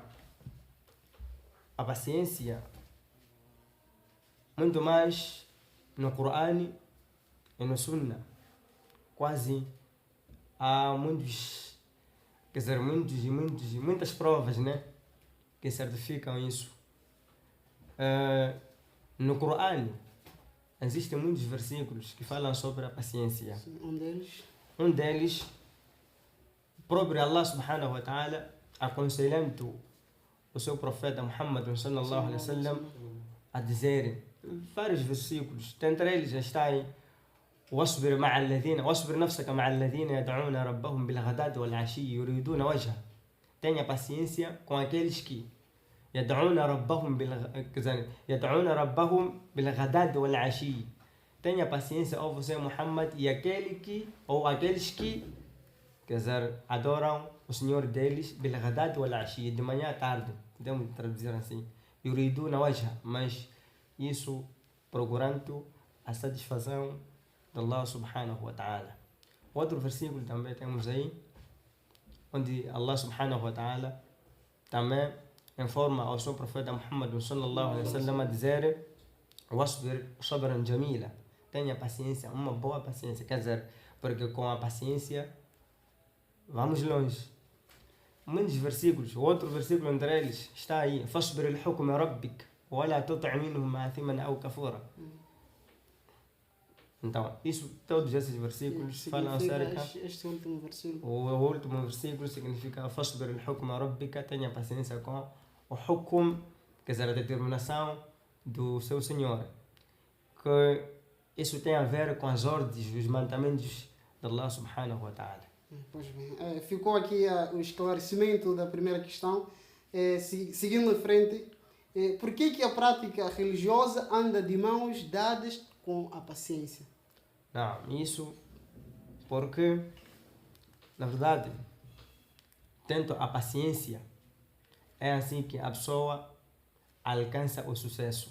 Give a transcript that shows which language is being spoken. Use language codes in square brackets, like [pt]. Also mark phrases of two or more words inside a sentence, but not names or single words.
[pt] A paciência, muito mais no Corão e no Sunna, quase há muitas provas, né, que certificam isso. No Corão existem muitos versículos que falam sobre a paciência. Sim, Um deles, o próprio Allah [ar] سبحانه وتعالى [pt] aconselhando o seu profeta Muhammad [ar] صلى الله عليه وسلم [pt] a dizer vários versículos, dentre eles está aí: [ar] واصبر نفسك مع الذين يدعون ربهم بالغداة والعشي يريدون وجهه. [pt] Tenha paciência com aqueles que [ar] يدعون ربهم بالغداة والعشي. [pt] Tenha paciência, ó você, Muhammad, e aqueles que, quer dizer, adoram o Senhor deles [ar] بالغداة والعشي, [pt] de manhã à tarde. Podemos traduzir assim: [ar] يريدون وجهه, [pt] mas isso procurando a satisfação de Allah [ar] سبحانه وتعالى. [pt] Outro versículo também temos aí, onde Allah [ar] سبحانه وتعالى [pt] também informa ao seu profeta Muhammad [ar] صلى الله عليه وسلم [pt] a dizer: [ar] واصبر صبرا جميلا. [pt] Tenha paciência, uma boa paciência, quer dizer, porque com a paciência vamos longe. Muitos versículos, outro versículo entre eles está aí: [ar] فاصبر الحكم ربك ولا تطع منهم آثما أو كفورا. [pt] Então, todos esses versículos falam acerca. Este último versículo. O último versículo significa [ar] فاصبر الحكم ربك, [pt] tenha paciência com o hukum, quer dizer, a determinação do seu Senhor. Que isso tem a ver com as ordens, os mandamentos de Allah [ar] سبحانه وتعالى. [pt] Pois bem, ficou aqui o esclarecimento da primeira questão. Seguindo em frente, por que a prática religiosa anda de mãos dadas com a paciência? Não, isso porque, na verdade, tendo a paciência, é assim que a pessoa alcança o sucesso.